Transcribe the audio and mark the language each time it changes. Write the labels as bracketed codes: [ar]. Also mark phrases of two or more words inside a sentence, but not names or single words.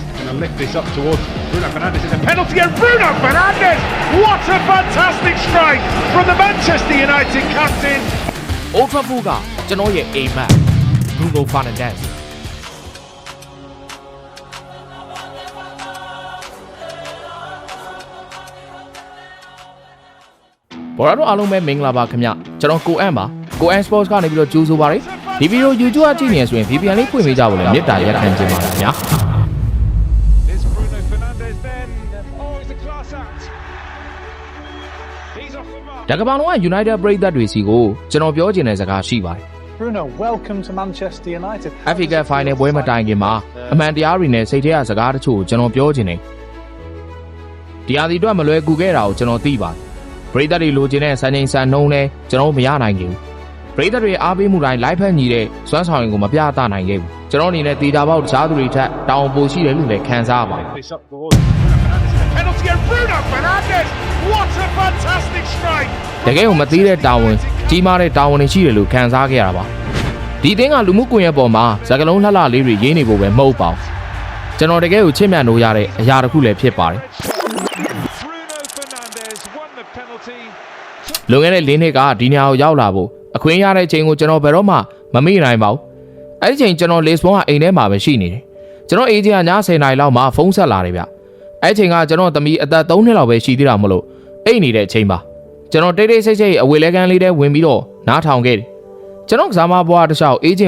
[en] to lift this up towards Bruno Fernandes is a penalty and Bruno Fernandes! What a fantastic strike from the Manchester United captain! [my] Old Trafford ကကျွန်တော်ရဲ့အိမ်မက် Bruno Fernandesဘော်ရာတို့အားလုံးပဲမင်္ဂလာပါခင်ဗျကျွန်တော်ကိုအန်ပါကိုအန် Sports ကနေပြီးတော့ကြိုးဆိုပါရစေဒီဗီဒီယို YouTube အကြည့်နေဆိုရင် VPN လေးဖွင့်ပေးကြဖို့လည်းမေတ္တာရက်ခံချင်ပါတယ်ခင်ဗျာ [en] It's Bruno Fernandes then. Oh, it's a class act. He's off the mark. [my] တကဘာလုံးက United ပရိသတ်တွေစီကိုကျွန်တော်ပြောချင်တဲ့စကားရှိပါတယ် [en] Bruno, welcome to Manchester United. [my] FA Cup Final ပွဲမတိုင်ခင်မှာအမှန်တရားတွေနဲ့စိတ်ထဲကစကားတချို့ကိုကျွန်တော်ပြောချင်တယ်ဒီအသီးအတွက်မလွယ်ကူခဲ့တာကိုကျွန်တော်သိပါတယ်ပရိသတ်တွေလိုချင်တဲ့စံချိန်စံနှုန်းနဲ့ကျွန်တော်မရနိုင်ခဲ့ဘူးပရိသတ်တွေအားပေးမှုတိုင်းလိုက်ဖက်ညီတဲ့စွမ်းဆောင်ရည်ကိုမပြသနိုင်ခဲ့ဘူးကျွန်တော်အနေနဲ့တေချာပေါက်တခြားသူတွေထက်တောင်းပိုရှိတယ်လို့လည်းခံစားရပါတယ် [en] This up towards Bruno Fernandes is a penalty and Bruno Fernandes! What a fantastic strike! [my] တကယ်ကိုမသေးတဲ့တာဝန်ကြီးမားတဲ့တာဝန်တွေရှိတယ်လို့ခံစားခဲ့ရတာပါဒီတင်းကလူမှုကွန်ရက်ပေါ်မှာစကားလုံးလှလှလေးတွေရေးနေဖို့ပဲမဟုတ်ပါဘူးကျွန်တော်တကယ်ကိုချစ်မြတ်လို့ရတဲ့အရာတစ်ခုလည်းဖြစ်ပါတယ် [en] Bruno Fernandes won the penalty. [my] လွန်ခဲ့တဲ့၄နှစ်ကဒီနေရာကိုရောက်လာဖို့အခွင့်ရတဲ့အချိန်ကိုကျွန်တော်ဘယ်တော့မှမမေ့နိုင်ပါဘူးအဲ့ဒီချိန်ကျွန်တော်လစ်ဘွန်ကအိမ်ထဲမှာပဲရှိနေတယ်ကျွန်တော်အေဂျင့်ကည10:00နာရီလောက်မှဖုန်းဆက်လာတယ်ဗျအဲ့ဒီချိန်ကကျွန် တော်သမီးအသက်3နှစ်လောက်ပဲရှိသေးတာမလို့အိတ်နေတဲ့အချိန်ပါကျွန်တော်တိတ်တိတ်ဆိတ်ဆိတ်အဝေလဲကန်းလေးထဲဝင်ပြီးတော့နားထောင်ခဲ့တယ်ကျွန်တော်ကစားမဘွားတစ်လျှောက်အေဂျင့်ကို